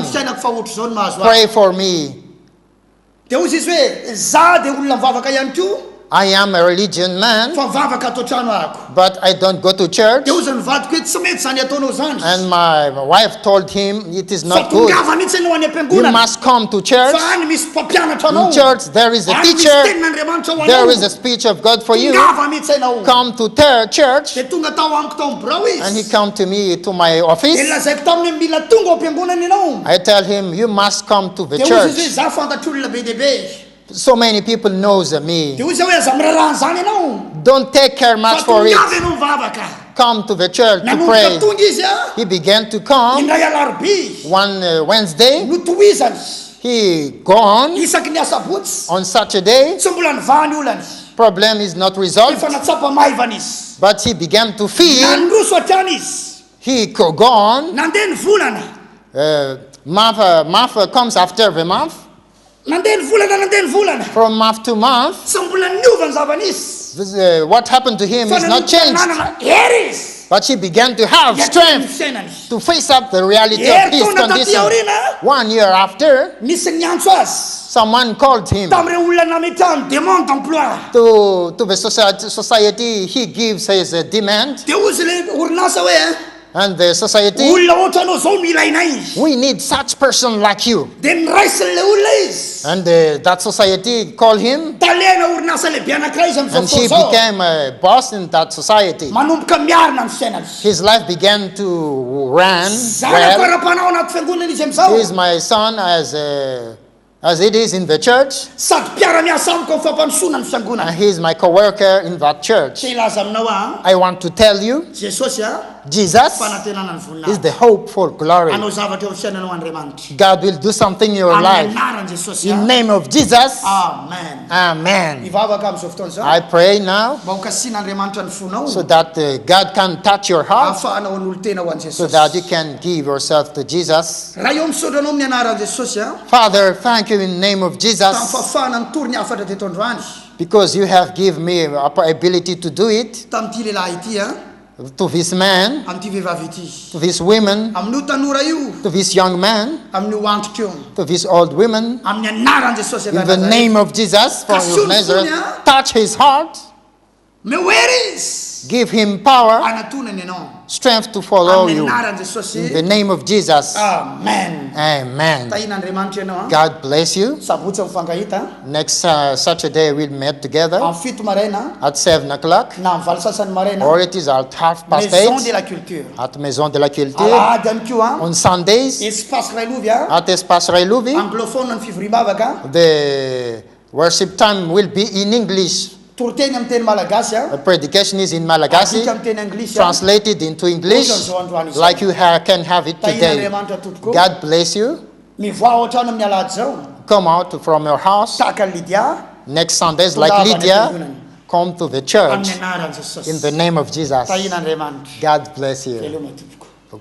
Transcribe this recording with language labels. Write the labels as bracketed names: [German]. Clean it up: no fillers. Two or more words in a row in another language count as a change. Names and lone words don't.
[Malagasy] ny fiainako fa ohatry zao ny mahazo ahy. [English] Pray for me. [Malagasy] Dia hozy izy hoe za dia olona mivavaka ihany koa. [English] I am a religion man, [Malagasy] Fa mivavaka ato an-trano ahako. [English] but I don't go to church. [Malagasy] Dia hozy ny vadiko hoe tsy mety zany ataonao zany. [English] And my wife told him it is [Malagasy] Fa [English] not good. [Malagasy] tongava mihitsy ianao any [English] You [Malagasy] am-piangonana. [English] must come to church. [Malagasy] Fa any misy mpampianatra anao. [English] In church there is a [Malagasy] Any misy [English] teacher, [Malagasy] tenin'Andriamanitra ho [English] there [Malagasy] anao. [English] is a speech of God for you. [Malagasy] Tongava mihitsy ianao. [English] Come to church. [Malagasy] Dia tonga tao amiko tao amin'ny birao [English] And he [Malagasy] izy. [English] come to me to my [Malagasy] Dia [English] office. [Malagasy] lazaiko taminy hoe mila tonga ao am-piangonana ianao. [English] I tell him you must come to the [Malagasy] Dia hozy izy hoe [English] church. [Malagasy] za fantatr'olona be dehibe. [English] So many people knows me. [Malagasy] Dia hozy hoe aza miraharaha zany ianao. [English] Don't take care much [Malagasy] Fa [English] for it. [Malagasy] tongava ianao mivavaka. [English] Come to the church to [Malagasy] Nanomboka [English] pray. [Malagasy] tonga izy a. [English] He began to come [Malagasy] Indray alarobia. [English] one Wednesday. [Malagasy] No tohizany. [English] He gone [Malagasy] Isaky ny asabotsy. [English] on Saturday. [Malagasy] Tsy mbola nivany olany. [English] Problem is not resolved, [Malagasy] Efa natsapa maivana izy. [English] but he began to feel [Malagasy] Nandroso hatrany izy. [English] he gone. [Malagasy] Nandeha ny volana. [English] Month comes after the month. [Malagasy] Nandeha ny volana, nandeha ny volana. [English] From month to month, [Malagasy] Tsy mbola niova ny zavana izy. [English] what happened to him [Malagasy] Fa [English] is not [Malagasy] nanomboka [English] changed. [Malagasy] nanana hery izy. [English] But he began to have [Malagasy] Yatrany [English] strength [Malagasy] fiainany. [English] to face up the reality of [Malagasy] Hery [English] his [Malagasy] taona taty [English] condition. [Malagasy] aoriana. [English] 1 year after, [Malagasy] Nisy niantso azy. [English] someone called him [Malagasy] Tamin'ireo olona nametrahany [French] demande d'emploi. [English] to the society. He gives his demand, [Malagasy] Dia hozy le orinasa hoe [English] and the society, [Malagasy] olona ohatra anao zao mila inay. [English] we need such person like you. [Malagasy] Dia niraisiny le olona izy. [English] And that society called him, [Malagasy] Talena orinasa lehibe anankiray izy [English] and he [Malagasy] amin'izao fotoana izao. [English] became a boss in that society. [Malagasy] Manomboka miarina ny fiainany. [English] His life began to run [Malagasy] Zanako [English] well. [Malagasy] ara-panao anaty fiangonana izy amin'izao. [English] He is my son as it is in the church, [Malagasy] Sady mpiara-miasa amiko amin'ny fampandrosoana ny [English] and [Malagasy] fiangonana. [English] he is my co-worker in that church. [Malagasy] Tsy ilaza aminao a. [English] I want to tell you, [Malagasy] Jesosy a. [English] Jesus [Malagasy] Fanantenana ny [English] is [Malagasy] voninahitra. [English] the hope for glory. [Malagasy] Anao zavatra eo amin'ny fiainanao Andriamanitra. [English] God will do something in your [Malagasy] Amin'ny [English] life. [Malagasy] anaran'i Jesosy [English] In [Malagasy] a. [English] the name of Jesus, [Malagasy] Amen. [English] amen. [Malagasy] Mivavaka amin'izao fotoana izao. [English] I pray now [Malagasy] Mba ho kasian'Andriamanitra ny fonao. [English] so that God can touch your heart, [Malagasy] Ahafahanao ny olo-tena ho an'i [English] so [Malagasy] Jesosy. [English] that you can give yourself to Jesus. [Malagasy] Raha eo misondra anao amin'ny anaran'i Jesosy a. [English] Father, thank you in the name of [Malagasy] Tamin'ny [English] Jesus, [Malagasy] fahafahana ny tory ny afatra teto androany. [English] because you have given me ability to do it. [Malagasy] Tamin'ity lehilahy ity a. [English] to this man, [Malagasy] am'ty vehivavy ity, [English] to this woman, [Malagasy] amin'io tanora io, [English] to this young man, [Malagasy] amin'io antoka io, [English] to this old woman, [Malagasy] amin'ny anaran Jesosy [English] in the name of Jesus from Nazareth, touch his heart, [Malagasy] mehoery izy [English] give him power, [Malagasy] anatonany ianao [English] strength to follow [Malagasy] amin'ny [English] you. [Malagasy] anaran Jesosy. [English] In the name of Jesus. [Malagasy] Amen. [English] Amen. [Malagasy] Tahina Andriamanitra ianao. [English] God bless you. [Malagasy] Sabotsy mifankahita [English] Next Saturday we'll meet together [Malagasy] amin'ny 7 maraina [English] at 7 o'clock, [Malagasy] na amin'ny 8 sasany maraina, [English] or it is at [Malagasy] Maison de [English] 8:30 [Malagasy] la Culture. [English] at Maison de la Culture. [Malagasy] Alahady ihany koa [English] On Sundays [Malagasy] espace Railovy a [English] at Espace Railovy, [Malagasy] anglophone ny fivoriam-bavaka, [English] the worship time will be in English. [Malagasy] toroteny amin'ny teny malagasy a, [English] The predication is in Malagasy, [Malagasy] adika amin'ny teny anglisy a. [English] translated into English, like you can have it [Malagasy] Tahina [English] today. [Malagasy] Andriamanitra tompoko. [English] God bless you. [Malagasy] Mivoa ao an-trano amin'ny alahady zao [English] Come out from your house [Malagasy] tahaka ny Lydia [English] next Sundays, like [Malagasy] tongava ny [English] Lydia. [Malagasy] am-piangonana. [English] Come to the church [Malagasy] amin'ny anaran Jesosy. [English] in the name of Jesus. [Malagasy] Tahina Andriamanitra. [English] God bless you. [Malagasy] Veloma tompoko.